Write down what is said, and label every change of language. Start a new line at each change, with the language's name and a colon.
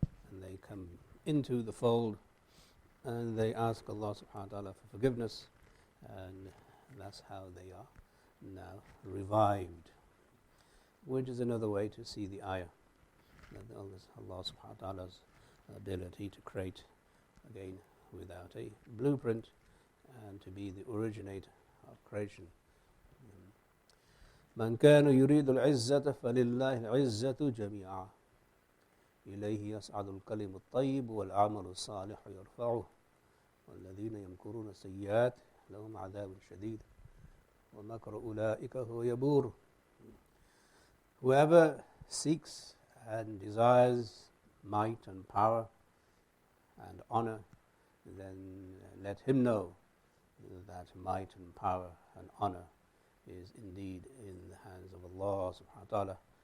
English: And they come into the fold and they ask Allah subhanahu wa ta'ala for forgiveness, and that's how they are now revived, which is another way to see the ayah, that Allah subhanahu wa ta'ala's ability to create again without a blueprint and to be the originator of creation.
Arabic: من كان يريد العزة فلله العزة جميعا إليه يصعد الكلم الطيب والعمل الصالح يرفعه والذين يمكرون السيئات لهم عذاب شديد ومكر أولئك هو يبور.
English: Whoever seeks and desires might and power and honor, then let him know that might and power and honor is indeed in the hands of Allah subhanahu wa ta'ala,